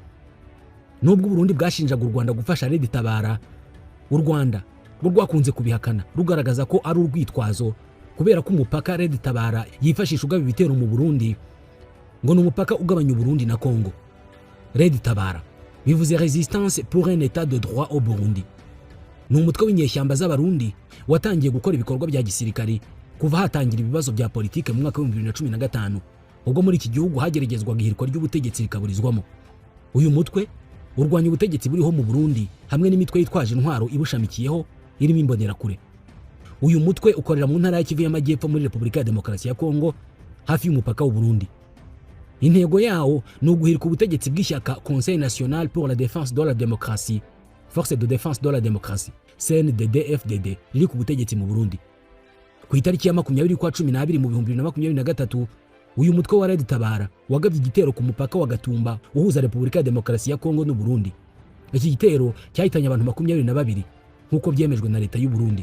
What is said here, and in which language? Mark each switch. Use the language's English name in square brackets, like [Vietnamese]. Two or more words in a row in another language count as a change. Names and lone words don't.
[Kinyarwanda] Nubwo Burundi bwashinjaga u Rwanda gufasha Red Tabara, u Rwanda rwo rwakunze kubihakana rugaragaza ko ari urwitwazo kubera ko umupaka Red Tabara yifashisha ugaba ibitero mu Burundi ngo n'umupaka ugabanya Burundi na Kongo. Red Tabara bivuze Résistance pour un état de droit au Burundi. Ni umutwe w'inyeshyamba z'abarundi watangiye gukora ibikorwa bya gisirikari kuva hatangira ibibazo bya politike mu mwaka wa 2015 ubwo muri iki gihugu hageragezwaga ihirikwa ry'ubutegetsi rikaburizwamo. Uyu mutwe urwanya ubutegetsi buriho mu Burundi hamwe n'imitwe yitwaje intwaro ibushamikiyeho irimo imbonerakure. Uyu mutwe ukorera mu ntara ya Kivu y'Amajyepfo muri Repubulika ya Demokarasi ya Kongo hafi y'umupaka w'u Burundi. Intego yawo ni uguhirika ubutegetsi bw'ishyaka Conseil National pour la Défense de la Démocratie, Force de Défense de la Démocratie, CNDD-FDD, riri ku butegetsi mu Burundi. Ku itariki ya 20 kwa 12 mu 2023 uyu mutwe wa Red Tabara wagabye igitero ku mupaka wa Gatumba uhuza Repubulika ya Demokarasi ya Kongo n'u Burundi. Iki gitero cyahitanye abantu 22 nk'uko byemejwe na leta y'u Burundi.